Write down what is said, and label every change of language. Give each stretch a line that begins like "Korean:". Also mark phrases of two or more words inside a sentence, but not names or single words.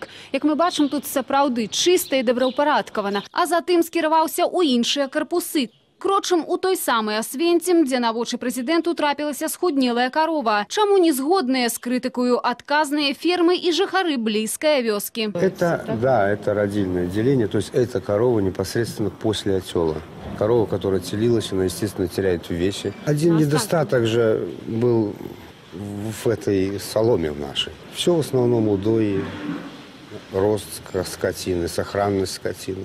Belarusian: Як мы бачым, тут сапраўды чыста і добраўпарадкавана. А затым скіраваўся ў іншыя карпусы. Крочым у той самый Асвенцім, дзе на вочы прэзідэнту трапілася схуднелая карова. Чаму не згодныя з крытыкаю адказныя фермы і жыхары блізкай вёскі?
Russian: Это родильное деление, то есть это корова непосредственно после отела. Корова, которая телилась, она, естественно, теряет в весе. Один недостаток же был в этой соломе нашей. Все в основном удои, рост скотины, сохранность скотины.